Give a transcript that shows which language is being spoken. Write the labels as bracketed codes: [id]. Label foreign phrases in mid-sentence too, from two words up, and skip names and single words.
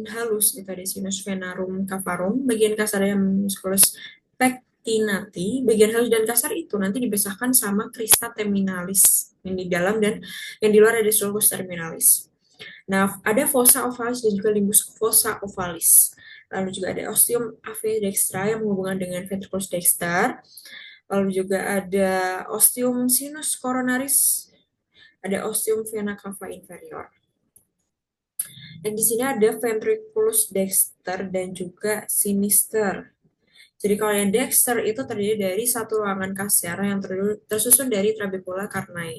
[id] halus itu ada [la] sinus venarum cavarum, [id] bagian kasarnya [la] musculus pectinati, [id] bagian halus dan kasar itu nanti dipisahkan sama [la] crista terminalis [id] yang di dalam dan yang di luar ada [la] sulcus terminalis. [id] Nah, ada [la] fossa ovalis [id] dan juga [la] limbus fossa ovalis. [id] Lalu juga ada [la] ostium ave dextra [id] yang menghubungkan dengan [la] ventriculus dexter. [id] Lalu juga ada [la] ostium sinus coronaris, [id] ada [la] ostium vena cava inferior. [id] Dan di sini ada [la] ventriculus dexter [id] dan juga sinister. Jadi kalau yang dexter itu terdiri dari satu ruangan kasar yang tersusun dari [la] trabecula carnae.